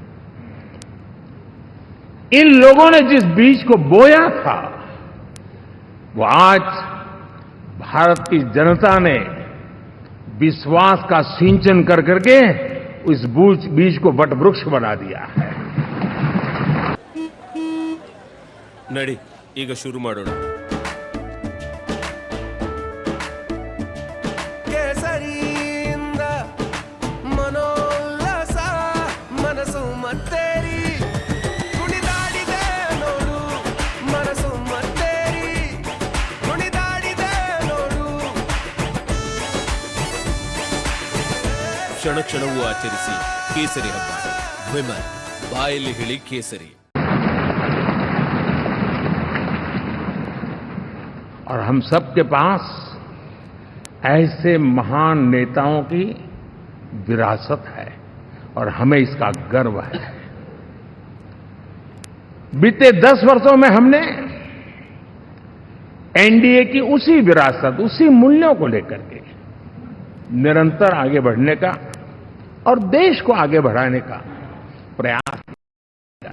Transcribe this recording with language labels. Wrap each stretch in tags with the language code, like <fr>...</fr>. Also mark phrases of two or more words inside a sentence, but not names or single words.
<hi>इन लोगों ने जिस बीज को बोया था, वो आज भारत की जनता ने विश्वास का सिंचन कर करके उस बीज को वटवृक्ष बना दिया है।</hi> <kn>नड़ी ಈಗ ಶುರು ಮಾಡೋಣ. ಕೇಸರಿಯಿಂದ ಮನೋಲ್ಲಾಸ ಮನಸ್ಸು ಮತ್ತೇರಿ ಕುಣಿದಾಡಿದೆ ನೋಡು, ಮನಸ್ಸು ಮತ್ತೇರಿ ಕುಣಿದಾಡಿದೆ ನೋಡು. ಕ್ಷಣ ಕ್ಷಣವೂ ಆಚರಿಸಿ ಕೇಸರಿ ಹಬ್ಬ. ವಿಮಲ್ ಬಾಯಲ್ಲಿ ಹೇಳಿ ಕೇಸರಿ.</kn> <hi>और हम सबके पास ऐसे महान नेताओं की विरासत है और हमें इसका गर्व है। बीते 10 वर्षों में हमने एनडीए की उसी विरासत, उसी मूल्यों को लेकर के निरंतर आगे बढ़ने का और देश को आगे बढ़ाने का प्रयास किया।</hi>